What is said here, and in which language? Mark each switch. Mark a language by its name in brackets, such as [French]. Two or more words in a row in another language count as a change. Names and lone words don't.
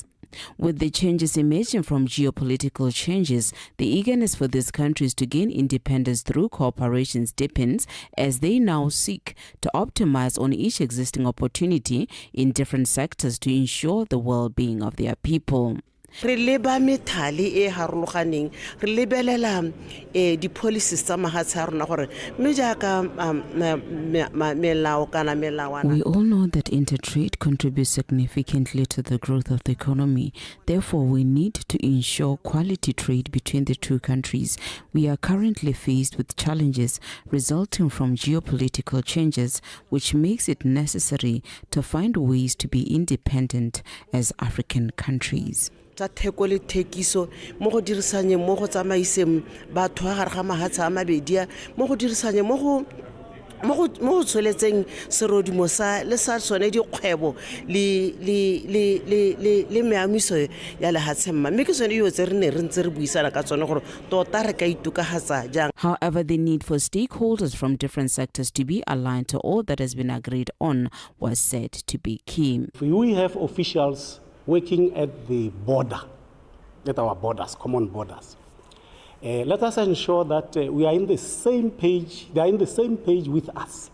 [English] With the changes emerging from geopolitical changes, the eagerness for these countries to gain independence through cooperations deepens as they now seek to optimize on each existing opportunity in different sectors to ensure the well-being of their people. [Tswana] Re leba methale e harologaneng re lebelela di policies tsa mahatsha rona gore me jaaka melao kana melawana. [English] We all know that intertrade contributes significantly to the growth of the economy. Therefore, we need to ensure quality trade between the two countries. We are currently faced with challenges resulting from geopolitical changes, which makes it necessary to find ways to be independent as African countries. [Tswana] Tsa theko le thekiso mo go dirisanye mo go tsamaiseng batho ga gare ga mahatsha a mabedi mo go dirisanye mo go tsweletseng serodimo sa le sa tsone dikgwebo le meamiso ya lehatshe mma mme ke tsone yo tse re ne re ntse re buisana ka tsone gore tota re ka itukagatsa jang. [English] However, the need for stakeholders from different sectors to be aligned to all that has been agreed on was said to be key. We have officials working at the border, at our borders, common borders. Let us ensure that we are in the same page, they are in the same page with us.